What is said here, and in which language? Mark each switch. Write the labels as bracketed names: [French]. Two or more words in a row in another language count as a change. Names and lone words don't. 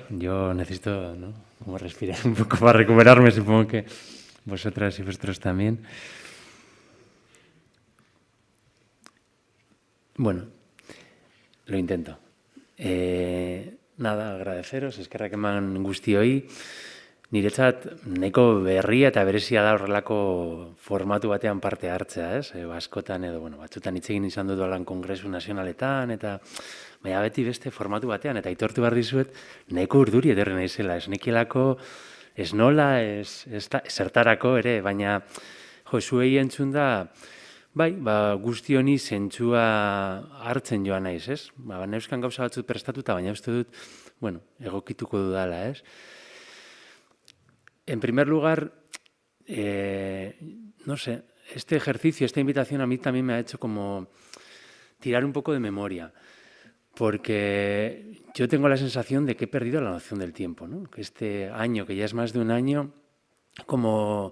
[Spanish] Yo necesito, ¿no?, como respirar un poco para recuperarme, supongo que vosotras y vosotros también. Bueno, lo intento. Nada, agradeceros, [Basque] eskerrak eman guztioi. Niretzat nahiko berria eta berezia da horrelako formatu batean parte hartzea, ez? Askotan edo, batzutan hitz egin izan dut lan kongresu nazionaletan, eta baina beti beste formatu batean, eta aitortu behar dizuet, nahiko urduri etorri naizela, ez nekielako, ez nola, ez zertarako ere, baina zuei entzun da, bai, guzti honi zentzua hartzen joan naiz, ez? Neuzkan gauza batzut prestatuta, baina uste dut, egokituko dudala, ez? [Spanish] En primer lugar, no sé, este ejercicio, esta invitación a mí también me ha hecho como tirar un poco de memoria, porque yo tengo la sensación de que he perdido la noción del tiempo, ¿no? Que este año, que ya es más de un año, como...